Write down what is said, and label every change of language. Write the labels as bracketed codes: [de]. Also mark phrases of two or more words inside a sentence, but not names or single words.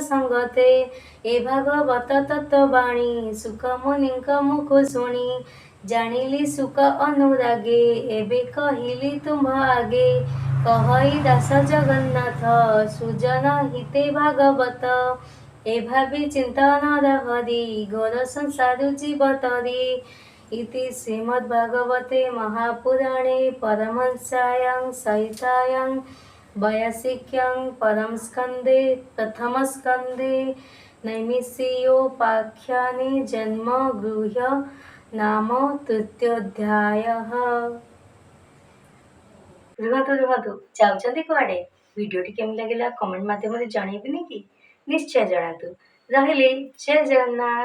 [or] ସଙ୍ଗତେ ଏ ଭାଗବତ ତତ୍ତ୍ୱବାଣୀ ସୁଖ ମୁନିଙ୍କ ମୁଖ ଶୁଣି ଜାଣିଲି ସୁଖ ଅନୁରାଗେ ଏବେ କହିଲି ତୁମ୍ଭ ଆଗେ କହଇ ଦାସ ଜଗନ୍ନାଥ ସୁଜନ ହିତେ ଭାଗବତ ଏ ଭାବି ଚିନ୍ତନ ହରି ଘୋର ସଂସାର ଜୀବ ତରି [sa] इति श्रीमद्भागवते महापुराणे परमहंस्यां सहितायां वयसिक्यां परमस्कन्धे प्रथमस्कन्धे नैमिषीयोपाख्याने जन्मगृह्य नाम तृतीयोऽध्यायः। [or] ରୁହନ୍ତୁ ଯାଉଛନ୍ତି କୁଆଡ଼େ? ଭିଡ଼ିଓଟି କେମିତି ଲାଗିଲା କମେଣ୍ଟ ମାଧ୍ୟମରେ ଜଣେଇବେନି କି? ନିଶ୍ଚୟ ଜଣାନ୍ତୁ। ରହିଲି, ଜୟ ଜଗନ୍ନାଥ।